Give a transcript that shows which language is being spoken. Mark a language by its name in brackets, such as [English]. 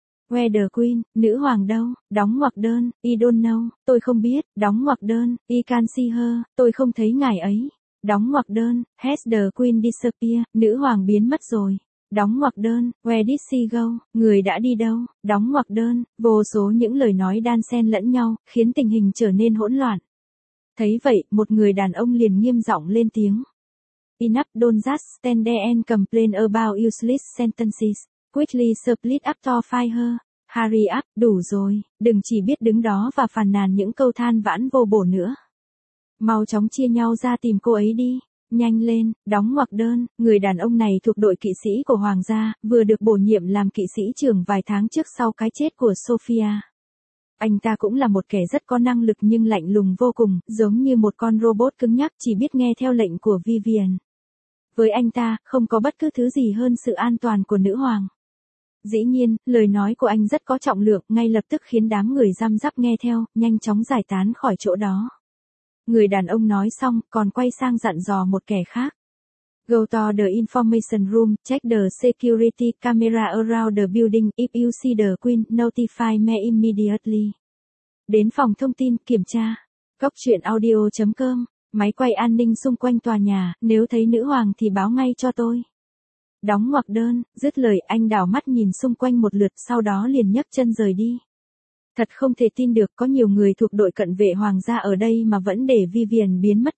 [English] Where the queen, [Vietnamese] nữ hoàng đâu, đóng ngoặc đơn, [English] I don't know, [Vietnamese] tôi không biết, đóng ngoặc đơn, [English] I can't see her, [Vietnamese] tôi không thấy ngài ấy, đóng ngoặc đơn, [English] has the queen disappeared, [Vietnamese] nữ hoàng biến mất rồi, đóng ngoặc đơn, [English] where did she go, [Vietnamese] người đã đi đâu, đóng ngoặc đơn, vô số những lời nói đan xen lẫn nhau, khiến tình hình trở nên hỗn loạn. Thấy vậy, một người đàn ông liền nghiêm giọng lên tiếng. [English] Enough, don't just stand there and complain about useless sentences. Quickly split up to fire her. Hurry up, [Vietnamese] đủ rồi, đừng chỉ biết đứng đó và phàn nàn những câu than vãn vô bổ nữa. Mau chóng chia nhau ra tìm cô ấy đi. Nhanh lên, đóng ngoặc đơn, người đàn ông này thuộc đội kỵ sĩ của hoàng gia, vừa được bổ nhiệm làm kỵ sĩ trưởng vài tháng trước sau cái chết của Sophia. Anh ta cũng là một kẻ rất có năng lực nhưng lạnh lùng vô cùng, giống như một con robot cứng nhắc chỉ biết nghe theo lệnh của Vivian. Với anh ta, không có bất cứ thứ gì hơn sự an toàn của nữ hoàng. Dĩ nhiên, lời nói của anh rất có trọng lượng, ngay lập tức khiến đám người răm rắp nghe theo, nhanh chóng giải tán khỏi chỗ đó. Người đàn ông nói xong, còn quay sang dặn dò một kẻ khác. [English] Go to the information room, check the security camera around the building, if you see the queen, notify me immediately. [Vietnamese] Đến phòng thông tin, kiểm tra. gocchuyenaudio.com, máy quay an ninh xung quanh tòa nhà, nếu thấy nữ hoàng thì báo ngay cho tôi. Đóng ngoặc đơn, dứt lời anh đảo mắt nhìn xung quanh một lượt, sau đó liền nhấc chân rời đi. Thật không thể tin được, có nhiều người thuộc đội cận vệ hoàng gia ở đây mà vẫn để Vivian biến mất.